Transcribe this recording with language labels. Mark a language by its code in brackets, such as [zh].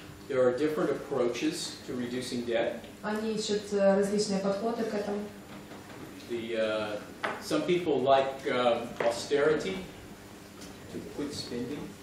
[en] There are different approaches to reducing debt. [ru] Они ищут различные подходы к этому. [en] Some people like austerity, to quit spending.